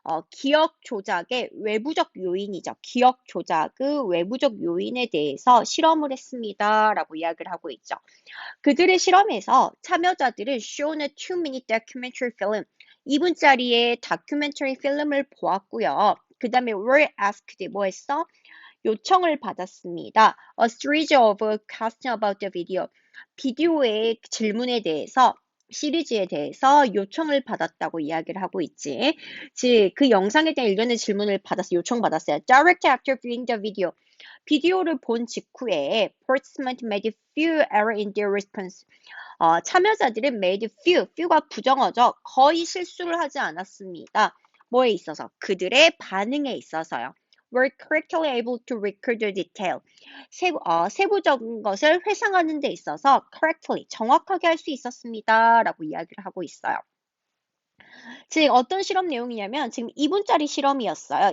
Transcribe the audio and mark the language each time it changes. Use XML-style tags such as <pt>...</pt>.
<ko>기억 조작의 외부적 요인이죠. 기억 조작의 외부적 요인에 대해서 실험을 했습니다. 라고 이야기를 하고 있죠. 그들의 실험에서 참여자들은</ko> <en>shown a 2-minute documentary film,</en> <ko>2분짜리의 다큐멘터리 필름을 보았고요. 그 다음에</ko> <en>were asked,</en> <ko>뭐 했어? 요청을 받았습니다.</ko> <en>A series of questions about the video.</en> <ko>비디오의 질문에 대해서 시리즈에 대해서 요청을 받았다고 이야기를 하고 있지. 즉, 그 영상에 대한 일련의 질문을 요청받았어요.</ko> <en>Direct after viewing the video.</en> <ko>비디오를 본 직후에</ko> <en>participants made few errors in their response.</en> <ko>참여자들은 made few가 부정어죠. 거의 실수를 하지 않았습니다. 뭐에 있어서? 그들의 반응에 있어서요.</ko> <en>were correctly able to record the detail.</en> <ko>세부적인 것을 회상하는 데 있어서 correctly, 정확하게 할 수 있었습니다. 라고 이야기를 하고 있어요. 즉, 어떤 실험 내용이냐면 지금 2분짜리 실험이었어요.</ko>